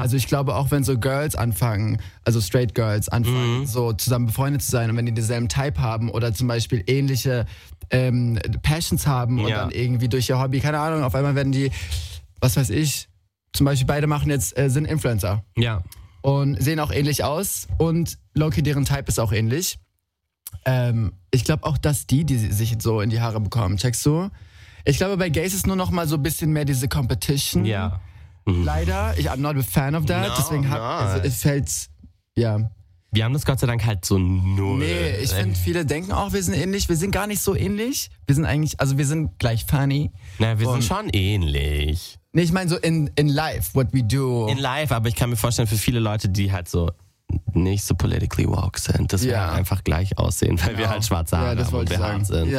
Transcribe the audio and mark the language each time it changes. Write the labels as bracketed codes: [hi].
[de] Also ich glaube, auch wenn so Girls anfangen, also straight Girls anfangen, so zusammen befreundet zu sein und wenn die denselben Type haben oder zum Beispiel ähnliche Passions haben und dann irgendwie durch ihr Hobby, keine Ahnung, auf einmal werden die, was weiß ich, zum Beispiel beide machen jetzt, sind Influencer. Ja. Und sehen auch ähnlich aus und Loki, deren Type ist auch ähnlich. Ich glaube auch, dass die sich so in die Haare bekommen, checkst du? Ich glaube, bei Gays ist nur noch mal so ein bisschen mehr diese Competition. Ja. Leider, [en] I'm not a fan of that. No, [de] deswegen hat, also, es fällt, ja. Wir haben das Gott sei Dank halt so null. Nee, ich finde, viele denken auch, wir sind ähnlich. Wir sind gar nicht so ähnlich. Wir sind eigentlich, also wir sind gleich funny. Naja, wir sind schon ähnlich. Nee, ich meine so [en] in life, what we do. In life, [de] aber ich kann mir vorstellen, für viele Leute, die halt so nicht so [en] politically woke [de] sind, dass wir einfach gleich aussehen, weil wir halt schwarze Haare haben und behaart sind.